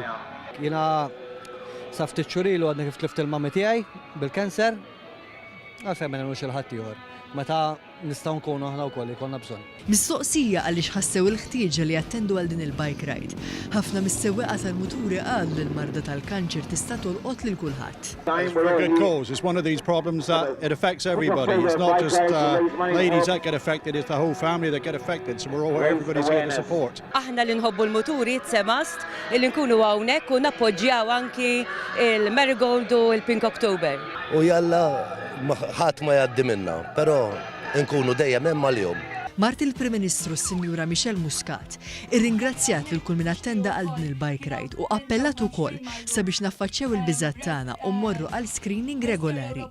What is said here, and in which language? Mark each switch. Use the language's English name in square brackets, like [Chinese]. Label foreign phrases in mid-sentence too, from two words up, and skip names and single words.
[Maltese] Jiena sa ftit xurilu għadni kif tlift il-mammi tiegħi bil-kanser, għalfejn ma nagħmlux il-ħadd ieħor. Meta nistgħu nkunu aħna wkoll ikollna bżonn. Mistoqsija għaliex ħassew il-ħtieġa li jattendu għal din il- [English] bike ride. [Maltese] Ħafna mis-sewwieqa tal-muturi qalu li l-marda tal-kanċer tista' tolqot lil kulħadd. [English] It's for a good cause. It's one of these problems that it affects everybody. It's not just ladies that get affected, it's the whole family that get affected. So everybody's here to support. [Maltese] Aħna li nħobbu l-muturi tsemast li nkunu hawnhekk u nappoġġjaw anki il-Marigold u l-Pink October. U jalla ħadd ma jgħaddi minna, però nkunu dejjem hemm għalihom. Mart il-Prim Ministru s-Sinjura Michel Muscat irringrazzjat lil kull min attenda għal din il- [English] bike ride [Maltese] u appellat ukoll sabiex naffaċċew il-biżgħat tagħna u mmorru għal screening regolari.